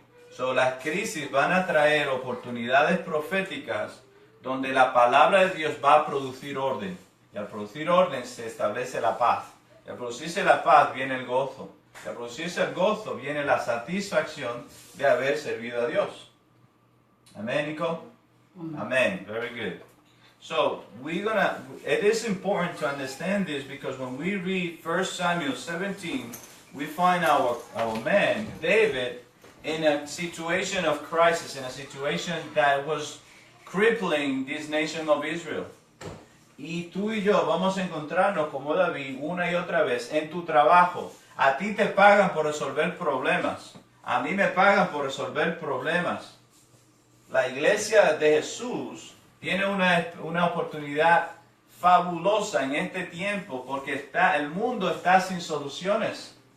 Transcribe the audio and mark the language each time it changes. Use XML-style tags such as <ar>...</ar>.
<es>So, las crisis van a traer oportunidades proféticas donde la palabra de Dios va a producir orden. Y al producir orden se establece la paz. Y al producirse la paz viene el gozo. Y al producirse el gozo viene la satisfacción de haber servido a Dios. Amén, Nico? Amén.</es> <en>Very good. So, it is important to understand this, because when we read 1 Samuel 17, we find our man, David, in a situation of crisis, in a situation that was crippling this nation of Israel.</en> <es>Y tú y yo vamos a encontrarnos como David una y otra vez en tu trabajo. A ti te pagan por resolver problemas. A mí me pagan por resolver problemas. La iglesia de Jesús tiene una oportunidad fabulosa en este tiempo, porque el mundo está sin soluciones.</es>